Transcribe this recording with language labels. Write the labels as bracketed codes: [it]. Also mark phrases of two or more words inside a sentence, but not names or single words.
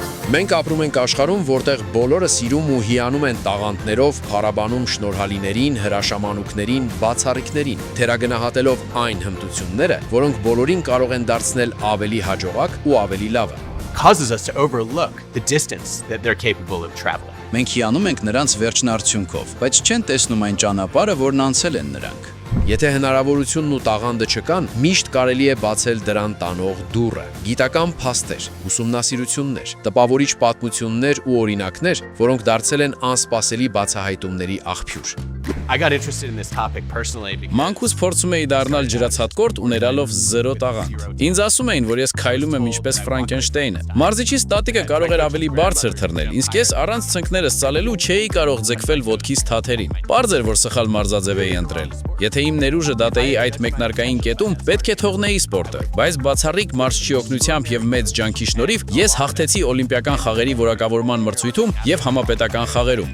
[hy] Մենք ապրում ենք աշխարհում, որտեղ բոլորը սիրում ու հիանում են տաղանդներով, փառաբանում շնորհալիներին, հրաշամանուկներին, բացառիկներին, թերագնահատելով այն հմտությունները, որոնք բոլորին կարող են դարձնել ավելի հաջողակ ու ավելի լավը։ [en] Causes us to overlook the distance that they're capable of traveling. [hy] Մենք հիանում ենք նրանց վերջնարդյունքով, բայց չեն տեսնում այն ճանապարհը, որն անցել են նրանք։ Եթե հնարավորությունն ու տաղանդը չկան, միշտ կարելի է բացել դրան տանող դուռը։ Գիտական փաստեր, ուսումնասիրություններ, տպավորիչ պատմություններ ու օրինակներ, որոնք դարձել են անսպասելի բացահայտումների աղբյուր։ [en] I got interested in this topic personally because [hy] Մանկուց փորձում էի դառնալ ջրացատկորտ ուներալով 0 տաղանդ։ Ինձ ասում էին, որ ես քայլում եմ ինչպես Ֆրանկենշտեյնը։ Մարզիչիս տատիկը կարող էր ավելի բարձր թռնել, իսկ ես առանց ցնկներս ծալելու չէի կարող ձգվել ոտքիս թաթերին։ Պարզ էր, որ սխալ մարզաձև էի ընտրել։ Եթե իմ ներուժը դատեի այդ մեկնարկային կետում, պետք է թողնեի սպորտը, բայց բացառիկ մարզչի օգնությամբ եւ մեծ ջանքի շնորհիվ ես հաղթեցի օլիմպիական խաղերի որակավորման մրցույթում եւ համապետական խաղերում։